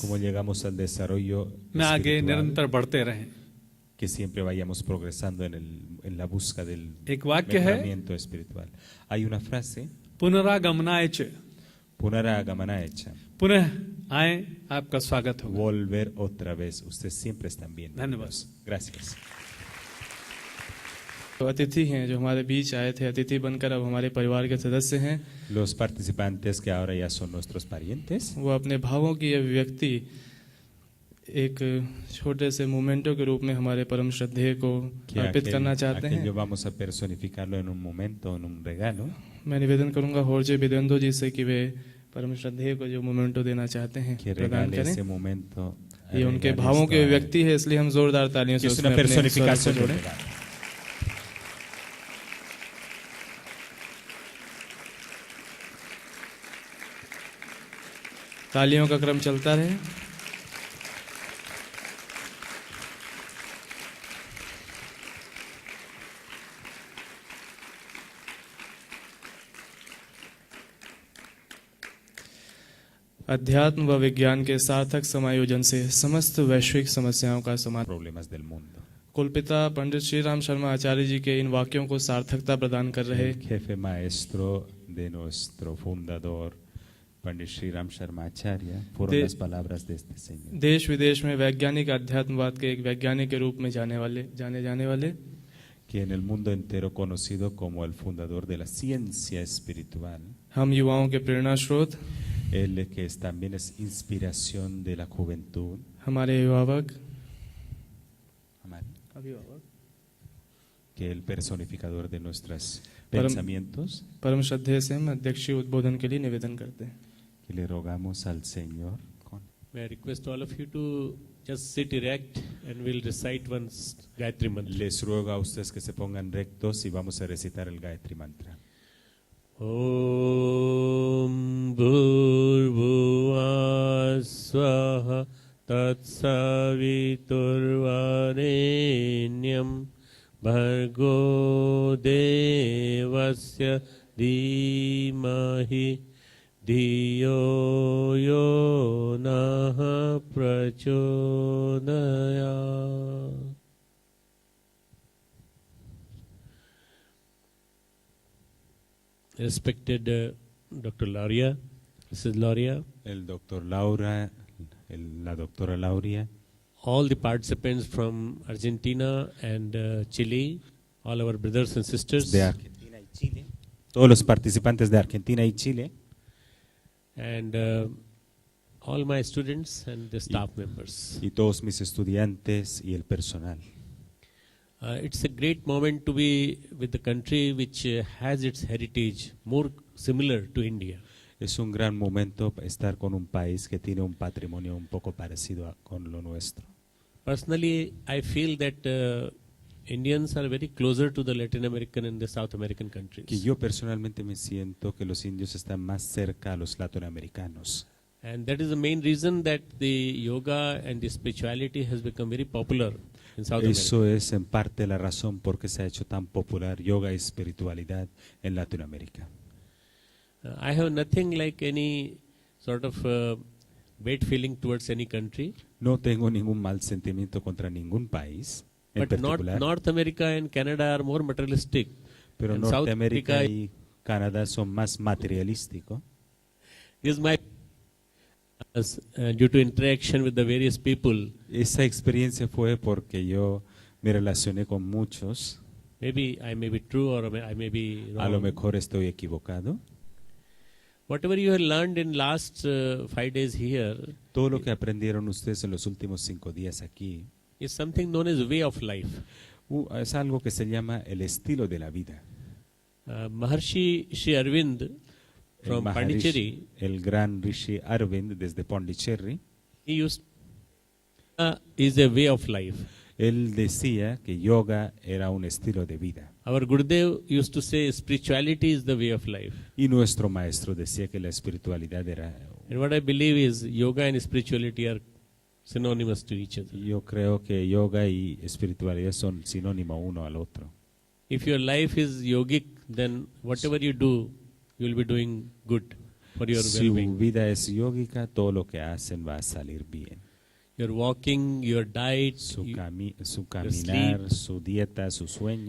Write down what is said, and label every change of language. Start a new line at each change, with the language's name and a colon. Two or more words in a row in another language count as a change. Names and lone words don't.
Spanish: llegamos al desarrollo
Hindi: में आगे
Spanish: espiritual,
Hindi: निरंतर बढ़ते रहें।
Spanish: que siempre vayamos progresando en la busca del
Hindi: एक वाक्य है,
Spanish: mejoramiento espiritual. Hay una frase,
Sanskrit: पुनरागमनाय च, Punaragamanaecha,
Hindi: पुनः आए, आपका स्वागत होगा।
Spanish: volver otra vez. Ustedes siempre están bien.
Hindi: धन्यवाद।
Spanish: Gracias.
Hindi: तो अतिथि हैं जो हमारे बीच आए थे, अतिथि बनकर अब हमारे परिवार के सदस्य हैं,
Spanish: Los participantes que ahora ya son nuestros parientes,
Hindi: वो अपने भावों की अभिव्यक्ति एक छोटे से मोमेंटो के रूप में हमारे परम श्रद्धेय को
Spanish: que
Hindi: अर्पित करना चाहते
Spanish: aquello
Hindi: हैं।
Spanish: vamos a personificarlo en un momento, en un regalo.
Hindi: मैं निवेदन करूंगा होर्जे विदेंदो जी से कि वे परम श्रद्धेय को जो मोमेंटो देना चाहते हैं
Spanish: Que
Hindi: प्रदान
Spanish: regale
Hindi: करें।
Spanish: ese momento.
Hindi: ये उनके
Spanish: regale
Hindi: भावों
Spanish: esto
Hindi: की
Spanish: a él.
Hindi: अभिव्यक्ति है, इसलिए हम जोरदार तालियों से
Spanish: Que es una
Hindi: उसमें अपने स्वर को
Spanish: personificación del
Hindi: जोड़ें।
Spanish: regalo.
Hindi: तालियों का क्रम चलता रहे। अध्यात्म व विज्ञान के सार्थक समायोजन से समस्त वैश्विक समस्याओं का समाधान।
Spanish: Problemas del mundo.
Hindi: कुलपिता पंडित श्री राम शर्मा आचार्य जी के इन वाक्यों को सार्थकता प्रदान कर रहे
Spanish: El jefe maestro de nuestro fundador, Pandit Sri Ram Sharma Acharya, fueron De- las palabras de este señor.
Hindi: देश विदेश में वैज्ञानिक अध्यात्मवाद के एक वैज्ञानिक के रूप में जाने जाने वाले
Spanish: Que en el mundo entero conocido como el fundador de la ciencia espiritual,
Hindi: हम युवाओं के प्रेरणा स्रोत,
Spanish: él que es, también es inspiración de la juventud,
Hindi: हमारे अभिभावक,
Spanish: que el personificador de nuestros
Hindi: Param-
Spanish: pensamientos,
Hindi: परम श्रद्धेय से हम अध्यक्षीय उद्बोधन के लिए निवेदन करते हैं।
Spanish: que le rogamos al Señor.
English: May I request all of you to just sit erect and we'll recite once Gayatri Mantra.
Spanish: Les ruego a ustedes que se pongan rectos y vamos a recitar el Gayatri Mantra.
Sanskrit: ॐ भूर्भुवः स्वाहा तत्सवितुर्वरेण्यं भर्गो देवस्य धीमहि धियो यो नः प्रचोदया.
English: Respected Dr. Lauria, Mrs. Lauria,
Spanish: El doctor Laura, la doctora Lauria,
English: all the participants from Argentina and Chile, all our brothers and sisters,
Spanish: de Argentina y Chile, todos los participantes de Argentina y Chile,
English: and all my students and the staff members.
Spanish: y todos mis estudiantes y el personal.
English: It's a great moment to be with the country which has its heritage more similar to India.
Spanish: Es un gran momento estar con un país que tiene un patrimonio un poco parecido con lo nuestro.
English: Personally, I feel that Indians are very closer to the Latin American and the South American countries.
Spanish: Que yo personalmente me siento que los indios están más cerca a los latinoamericanos.
English: And that is the main reason that the yoga and the spirituality has become very popular in South
Spanish: Eso
English: America.
Spanish: es en parte la razón por qué se ha hecho tan popular yoga y espiritualidad en Latinoamérica.
English: I have nothing like any sort of bad feeling towards any country.
Spanish: No tengo ningún mal sentimiento contra ningún país en
English: But
Spanish: particular,
English: North America and Canada are more materialistic.
Spanish: pero
English: and South
Spanish: Norteamérica
English: America
Spanish: y Canadá son más materialísticos.
English: is my due to interaction with the various people.
Spanish: Esa experiencia fue porque yo me relacioné con muchos.
English: Maybe I may be true or I may be
Spanish: A lo
English: wrong.
Spanish: mejor estoy equivocado.
English: Whatever you have learned in last 5 days here
Spanish: Todo lo que aprendieron ustedes en los últimos 5 días aquí
English: is something known as way of life.
Spanish: es algo que se llama el estilo de la vida.
English: Maharshi Sri Arvind
Spanish: El
English: from
Spanish: Maharishi, Pondicherry, el gran Rishi Arvind desde Pondicherry,
English: he used is a way of life.
Spanish: él decía que yoga era un estilo de vida.
English: Our Gurudev used to say spirituality is the way of life.
Spanish: Y nuestro maestro decía que la espiritualidad era...
English: And what I believe is yoga and spirituality are synonymous to each other.
Spanish: Yo creo que yoga y espiritualidad son sinónimo uno al otro.
English: If your life is yogic, then whatever you do, you will be doing good for your
Spanish: Si
English: well-being.
Spanish: su vida es yógica, todo lo que hacen va a salir bien.
English: Your walking, your diet,
Spanish: Su
English: your
Spanish: caminar,
English: sleep,
Spanish: su dieta, su sueño,